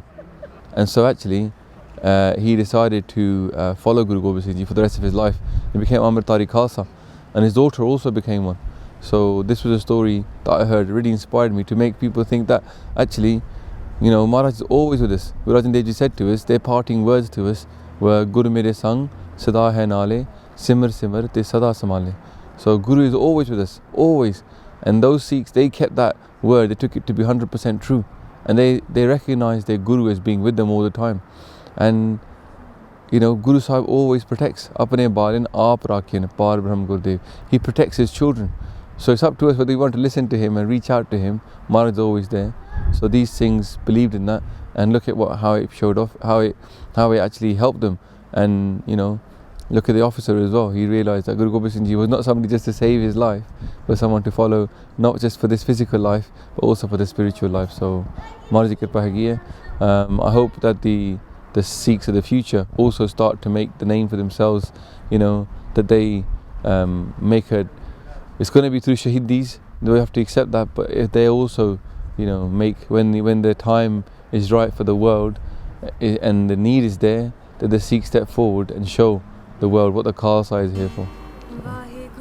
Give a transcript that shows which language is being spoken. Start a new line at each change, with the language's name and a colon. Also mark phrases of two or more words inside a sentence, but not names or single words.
English: And so actually he decided to follow Guru Gobind Singh Ji for the rest of his life. He became Amritari Khalsa, and his daughter also became one. So this was a story that I heard, really inspired me to make people think that actually, Maharaj is always with us. Guru Arjan Dev Ji said to us, their parting words to us were,
Punjabi: ਗੁਰੂ ਮੇਰੇ ਸੰਗ ਸਦਾ ਹੈ ਨਾਲੇ ਸਿਮਰ ਸਿਮਰ ਤੇ ਸਦਾ ਸਮਾਲੇ.
English: So Guru is always with us, always. And those Sikhs, they kept that word, they took it to be 100% true. And they recognized their Guru as being with them all the time. And Guru Sahib always protects.
Punjabi: ਅਪਨੇ ਬਾਲਿਨ ਆਪ ਰਾਖਿਨ ਪਾਰ ਬ੍ਰਹਮ ਗੁਰਦੇਵ.
English: He protects his children. So it's up to us whether we want to listen to him and reach out to him. Maharaj is always there. So these things believed in that, and look at how it showed off, how it actually helped them. And look at the officer as well. He realised that Guru Gobind Singh Ji was not somebody just to save his life, but someone to follow, not just for this physical life, but also for the spiritual life.
Punjabi: So, ਮਹਾਰਾਜੀ ਕੀ ਕਿਰਪਾ ਹੈਗੀ ਹੈ.
English: I hope that the Sikhs of the future also start to make the name for themselves. You know, that they make a. It's going to be through shahidis. We have to accept that. But if they also, you know, make when the time is right for the world, and the need is there, that the Sikhs step forward and show the world what the Khalsa is here for.